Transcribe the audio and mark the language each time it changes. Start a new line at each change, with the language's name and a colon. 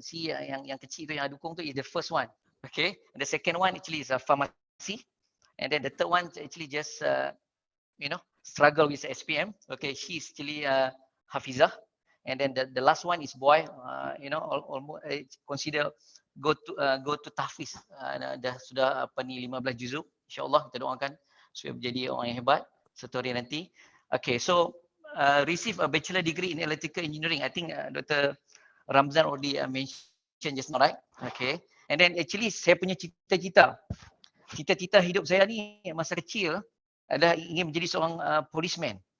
English: See,
Malay: yang kecil tu yang dukung tu
English: is the first one. Okay, and the second one actually is a pharmacy, and then the third one actually just struggle with SPM. Okay, she's actually Hafizah. And then the last one is boy, almost consider go to tahfiz.
Malay: Dah sudah 15 juzuk. InsyaAllah kita doakan supaya menjadi orang yang hebat satu hari nanti.
English: Okay, so receive a bachelor degree in electrical engineering. I think Dr. Ramzan already mentioned just now, right? Okay.
Malay: And then actually saya punya cita-cita hidup saya ni masa kecil adalah ingin menjadi seorang policeman.